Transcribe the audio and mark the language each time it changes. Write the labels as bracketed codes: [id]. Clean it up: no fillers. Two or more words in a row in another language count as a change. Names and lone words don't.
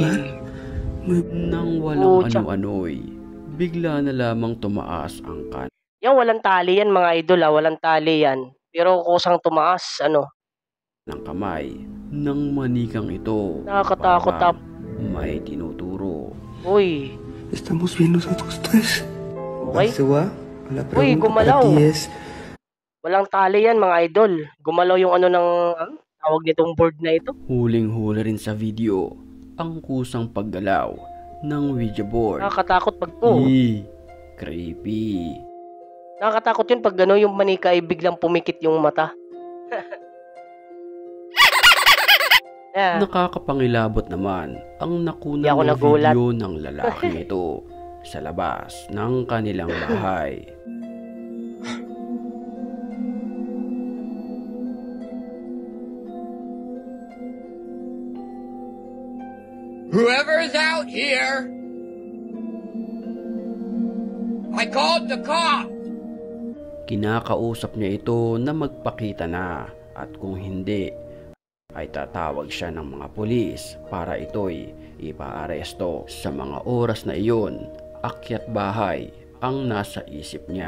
[tl] nang walang ano-ano'y, bigla na lamang tumaas ang Yan, walang tali yan mga idol walang tali yan. Pero kusang tumaas, ng kamay ng manikang ito. Nakakatakot, Parang may tinuturo. Uy! [es] Estamos bien nosotros tres. [tl] Okay? Basawa, la Uy, [es] pregunta [tl] gumalaw. [es] para ti es, [tl] Walang tali yan mga idol. Gumalaw yung tawag nitong board na ito. Huling-huli rin sa video ang kusang paggalaw ng Ouija board. Nakakatakot pag Creepy. Nakakatakot yun pag yung manika ay biglang pumikit yung mata. Nakakapangilabot naman ang Hindi ako nakunang nagulat. video ng lalaking ito sa labas ng kanilang bahay. [en] Whoever's out here, I called the cops. [tl] Kinakausap niya ito na magpakita na, at kung hindi ay tatawag siya ng mga pulis para ito'y ipaaresto. Sa mga oras na iyon, akyat bahay ang nasa isip niya.